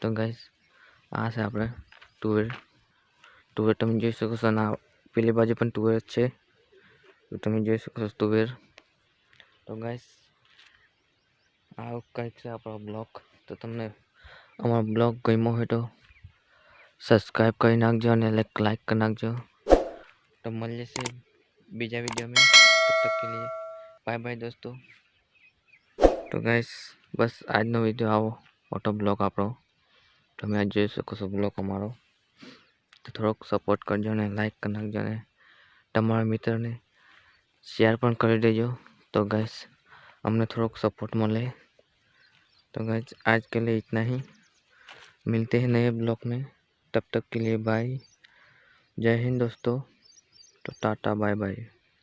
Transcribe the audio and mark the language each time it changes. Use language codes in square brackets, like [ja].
[gu] તો ગાઈસ આ છે આપણે તુવેર તમે જોઈ શકો છો, અને પેલી બાજુ પણ તુવેર જ છે, તો તમે જોઈ શકો છો તુવેર। તો ગાઈસ આવો કંઈક છે આપણો બ્લોગ। તો તમને અમારો બ્લોગ ગમ્યો હોય તો સબસ્ક્રાઈબ કરી નાખજો અને લાઈક કરી નાખજો। [hi] तो [gu] મળીએ છીએ બીજા વિડીયો [hi] में, तब तक के लिए बाय बाय दोस्तों। [gu] तो गाइस बस આજનો વિડીયો આવો મોટો બ્લોગ આપણો, તમે આ જોઈ શકો છો બ્લોગ અમારો। તો થોડોક સપોર્ટ કરજો ને લાઈક કરી નાખજો ને તમારા મિત્રને શેર પણ કરી દેજો। [hi] तो गाइस हमने थोड़ा सपोर्ट मिले। तो गाइस आज के लिए इतना ही, मिलते हैं नए ब्लॉग में, तब तक के लिए बाय, जय हिंद दोस्तों। तो टाटा बाय बाय।